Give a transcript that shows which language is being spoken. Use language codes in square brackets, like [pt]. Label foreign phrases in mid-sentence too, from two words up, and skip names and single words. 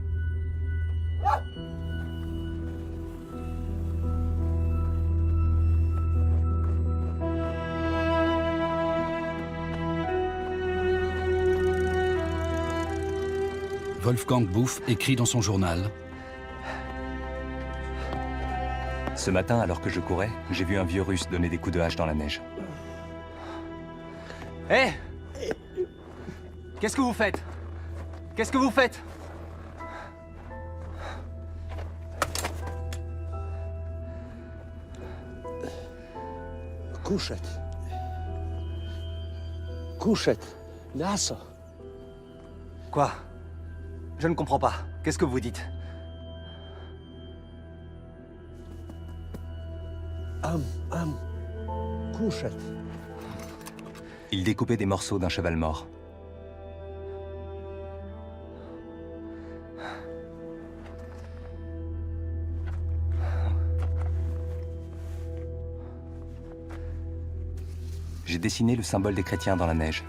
[fr] Wolfgang Buff écrit dans son journal: Ce matin, alors que je courais, j'ai vu un vieux Russe donner des coups de hache dans la neige. Hé! Qu'est-ce que vous faites? Qu'est-ce que vous faites? [ru] Кушать. Кушать. Мясо. [fr] Quoi? Je ne comprends pas. Qu'est-ce que vous dites? [ru] Кушать. [fr] Il découpait des morceaux d'un cheval mort. J'ai dessiné le symbole des chrétiens dans la neige.